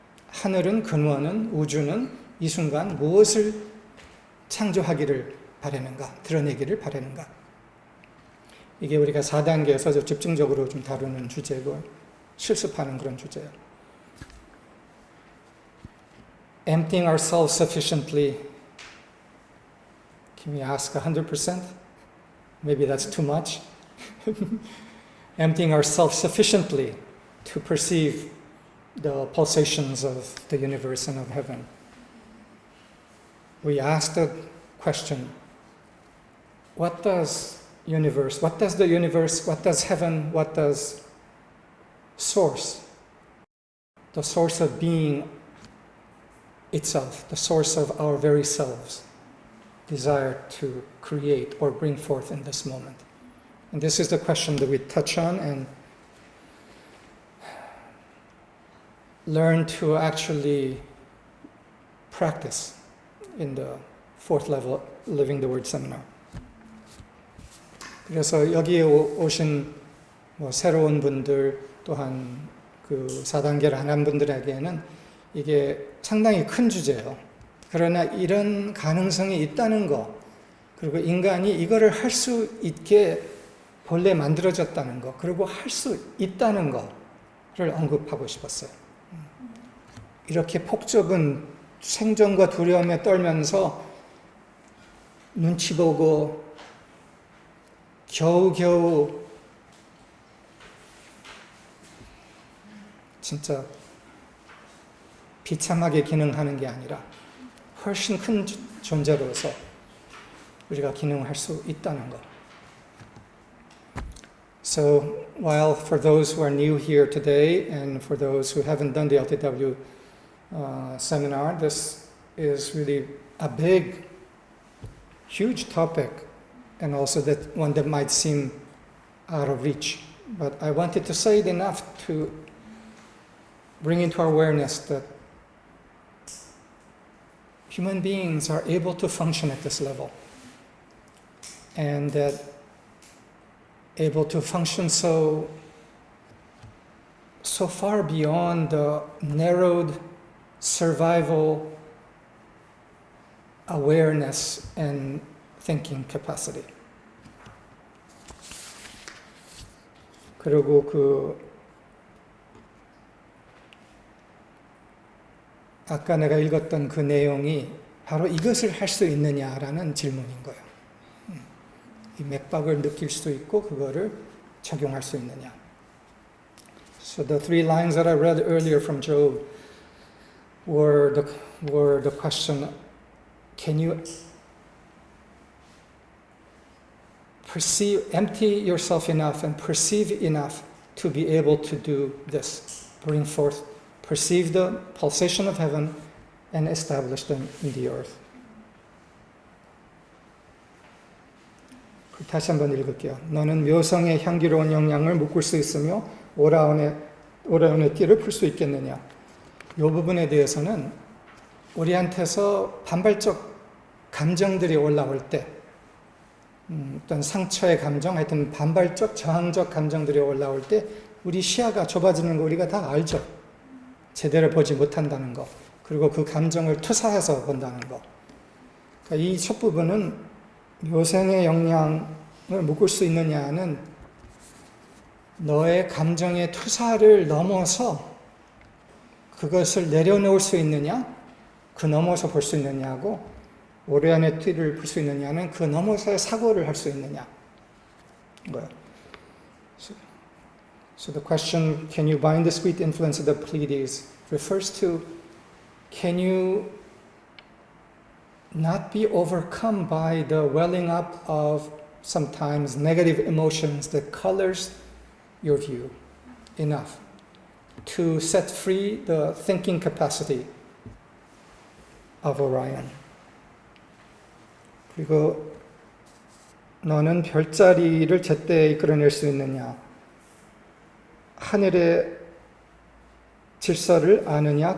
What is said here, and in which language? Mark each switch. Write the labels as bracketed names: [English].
[Korean] 하늘은, 근원은, 우주는 이 순간 무엇을 창조하기를 바라는가, 드러내기를 바라는가. 이게 우리가 4단계에서 집중적으로 좀 다루는 주제고 실습하는 그런 주제예요. [English] Emptying ourselves sufficiently. Can we ask 100%? Maybe that's too much. Emptying ourselves sufficiently to perceive the pulsations of the universe and of heaven. We ask the question, what does the universe, what does heaven, what does source, the source of being itself, the source of our very selves, desire to create or bring forth in this moment? And this is the question that we touch on and learn to actually practice in the 4th level Living the Word seminar. [Korean] 그래서 여기에 오신 새로운 분들 또한 그 4단계를 안 한 분들에게는 이게 상당히 큰 주제예요. 그러나 이런 가능성이 있다는 거, 그리고 인간이 이거를 할 수 있게 본래 만들어졌다는 거, 그리고 할 수 있다는 거를 언급하고 싶었어요. 이렇게 폭좁은 생존과 두려움에 떨면서 눈치 보고 겨우겨우 진짜 비참하게 기능하는 게 아니라 훨씬 큰 존재로서 우리가 기능할 수 있다는 것. [English] So, while for those who are new here today and for those who haven't done the LTW seminar, this is really a big, huge topic and also that one that might seem out of reach. But I wanted to say it enough to bring into our awareness that human beings are able to function at this level, and that able to function so far beyond the narrowed survival awareness and thinking capacity. [Korean] 그리고 아까 내가 읽었던 그 내용이 바로 이것을 할 수 있느냐라는 질문인 거예요. 이 맥박을 느낄 수 있고 그거를 적용할 수 있느냐. [English] So the three lines that I read earlier from Job were the question, can you empty yourself enough and perceive enough to be able to do this, bring forth, perceive the pulsation of heaven and establish them in the earth. [Korean] 다시 한번 읽을게요. 너는 묘성의 향기로운 영향을 묶을 수 있으며 오라온의 띠를 풀 수 있겠느냐. 이 부분에 대해서는 우리한테서 반발적 감정들이 올라올 때 어떤 상처의 감정, 하여튼 반발적, 저항적 감정들이 올라올 때 우리 시야가 좁아지는 거 우리가 다 알죠. 제대로 보지 못한다는 거. 그리고 그 감정을 투사해서 본다는 거. 그러니까 이 첫 부분은 묘생의 영향을 묶을 수 있느냐는 너의 감정의 투사를 넘어서 그것을 내려놓을 수 있느냐, 그 넘어서 볼 수 있느냐고, 오레안의 띠를 풀 수 있느냐는 그 넘어서의 사고를 할 수 있느냐. 거예요. [English] So the question, can you bind the sweet influence of the Pleiades, refers to, can you not be overcome by the welling up of sometimes negative emotions that colors your view enough to set free the thinking capacity of Orion. [Korean] 그리고 너는 별자리를 제때 이끌어낼 수 있느냐? 하늘의 질서를 아느냐?